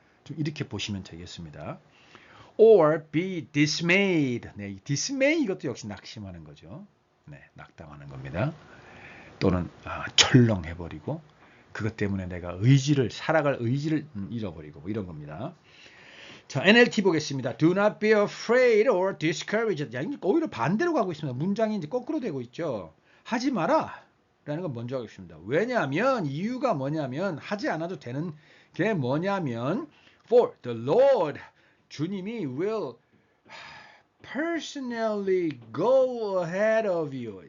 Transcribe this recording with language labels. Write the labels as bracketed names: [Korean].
[Korean] 좀 이렇게 보시면 되겠습니다. [English] or be dismayed. [Korean] 네, dismay 이것도 역시 낙심하는 거죠. 네, 낙담하는 겁니다. 또는 철렁해버리고 그것 때문에 내가 살아갈 의지를 잃어버리고 뭐 이런 겁니다. 자, NLT 보겠습니다. [English] Do not be afraid or discouraged. [Korean] 야, 오히려 반대로 가고 있습니다. 문장이 이제 거꾸로 되고 있죠. 하지 마라 라는 건 먼저 하겠습니다. 왜냐하면 이유가 뭐냐면 하지 않아도 되는 게 뭐냐면 [English] For the Lord 주님이 will personally go ahead of you.